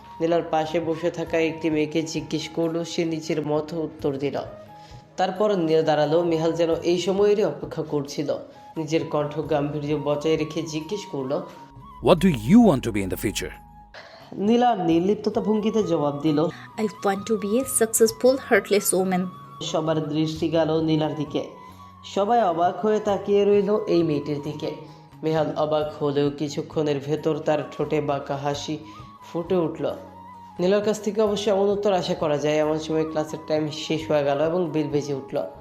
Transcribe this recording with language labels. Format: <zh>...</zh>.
<bn>নীলার পাশে বসে থাকা একটি মেয়েকে জিজ্ঞেস করলো, সে নিজের মতো উত্তর দিল। তারপর নীলা দাঁড়ালো। মেহাল যেন এই সময়েরই অপেক্ষা করছিল। নিজের কণ্ঠ গাম্ভীর্য বজায় রেখে জিজ্ঞেস করলো,</bn> <en>What do you want to be in the future?</en> <bn>নীলা নির্লিপ্ততা ভঙ্গিতে জবাব দিল,</bn> <en>I want to be a successful, heartless woman.</en> <bn>সবার দৃষ্টি গেল নীলার দিকে। সবাই অবাক হয়ে তাকিয়ে রইল এই মেয়েটির দিকে। মেহাল অবাক হলেও কিছুক্ষণের ভেতর তার ঠোঁটে বাঁকা হাসি ফুটে উঠল। নীলার কাছ থেকে অবশ্য এমন উত্তর আশা করা যায়। এমন সময় ক্লাসের টাইম শেষ হয়ে গেল এবং বেল বেজে উঠল।</bn>